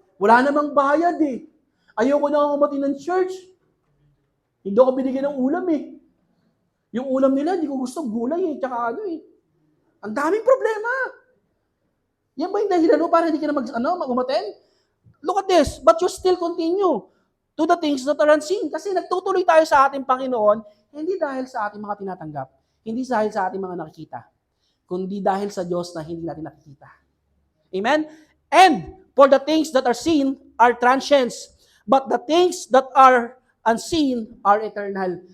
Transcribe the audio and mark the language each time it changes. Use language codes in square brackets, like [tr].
[tl] Wala namang bayad Ayoko na nga umati ng church. Hindi ako binigyan ng ulam Yung ulam nila, hindi ko gusto, gulay tsaka Ang daming problema. Yan ba yung dahilan mo para hindi ka na mag-umaten? [en] Look at this, but you still continue to the things that are unseen. [tl] Kasi nagtutuloy tayo sa ating Panginoon, hindi dahil sa ating mga tinatanggap, hindi dahil sa ating mga nakikita, kundi dahil sa Diyos na hindi natin nakikita. [en] Amen? And for the things that are seen are transients, but the things that are unseen are eternal.